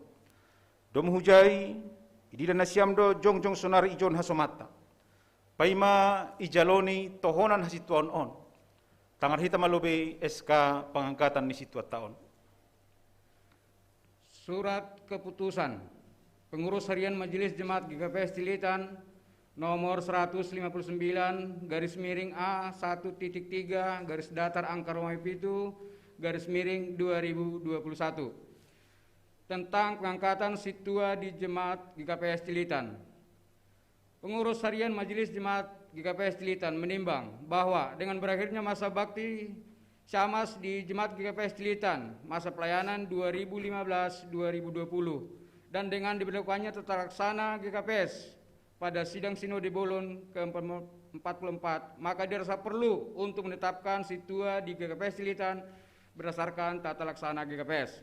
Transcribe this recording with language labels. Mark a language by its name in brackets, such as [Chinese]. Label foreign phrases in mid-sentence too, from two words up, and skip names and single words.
[Batak Simalungun] Dom hujai idida nasiam do jongjong sonari ijon hasomata. Paima ijaloni tohonan hasituan on. Tangar hita malobe [Indonesian] SK pengangkatan [Batak Simalungun] ni situa taon. [Indonesian] Surat keputusan Pengurus Harian Majelis Jemaat GKPS Cilitan nomor 159 garis miring A 1.3 garis datar angka Romawi Pitu garis miring 2021 tentang pengangkatan situa di Jemaat GKPS Cilitan. Pengurus Harian Majelis Jemaat GKPS Cilitan menimbang bahwa dengan berakhirnya masa bakti Syamas di Jemaat GKPS Cilitan masa pelayanan 2015-2020 dan dengan diberlakukannya tata laksana GKPS pada sidang Sinode Bolon ke-44, maka dirasa perlu untuk menetapkan situa di GKPS Cilitan berdasarkan tata laksana GKPS.